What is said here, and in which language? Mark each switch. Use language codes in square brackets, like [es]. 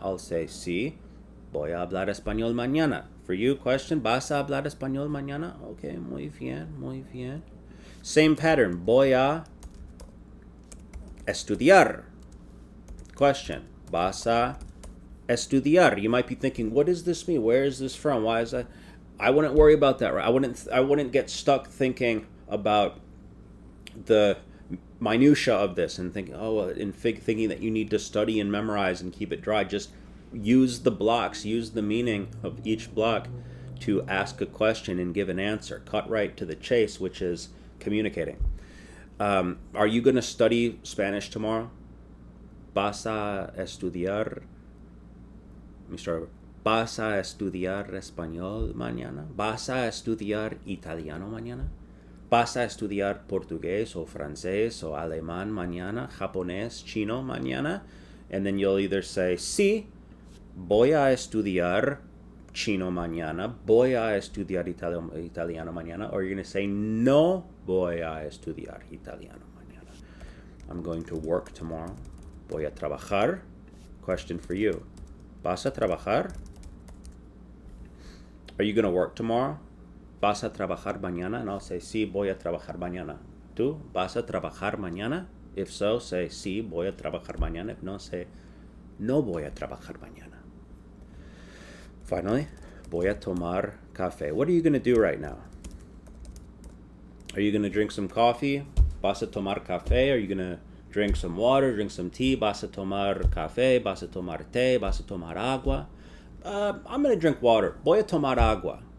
[en] I'll say, [es] sí, voy a hablar español mañana. [en] For you, question, [es] ¿vas a hablar español mañana? Okay, muy bien. [en] Same pattern, [es] voy a estudiar. Question, ¿vas a estudiar? [en] You might be thinking, what does this mean? Where is this from? Why is that? I wouldn't worry about that, right? I wouldn't get stuck thinking about the minutia of this and thinking, thinking that you need to study and memorize and keep it dry. Just use the blocks, use the meaning of each block to ask a question and give an answer. Cut right to the chase, which is communicating. Are you going to study Spanish tomorrow? [es] ¿Vas a estudiar? [en] Let me start over. [es] ¿Vas a estudiar español mañana? ¿Vas a estudiar italiano mañana? ¿Vas a estudiar portugués o francés o alemán mañana, japonés, chino mañana? [en] And then you'll either say, [es] sí, voy a estudiar chino mañana, voy a estudiar italiano mañana, [en] or you're going to say, [es] no voy a estudiar italiano mañana. [en] I'm going to work tomorrow. [es] Voy a trabajar. [en] Question for you. [es] ¿Vas a trabajar? [en] Are you going to work tomorrow? [es] ¿Vas a trabajar mañana? [en] And I'll say, [es] sí, voy a trabajar mañana. ¿Tú vas a trabajar mañana? [en] If so, say, [es] sí, voy a trabajar mañana. [en] If no, say, [es] no voy a trabajar mañana. Finally, voy a tomar café. [en] What are you going to do right now? Are you going to drink some coffee? [es] ¿Vas a tomar café? [en] Are you going to drink some water, drink some tea? [es] ¿Vas a tomar café? ¿Vas a tomar té? ¿Vas a tomar agua? [en] I'm going to drink water. [es] Voy a tomar agua.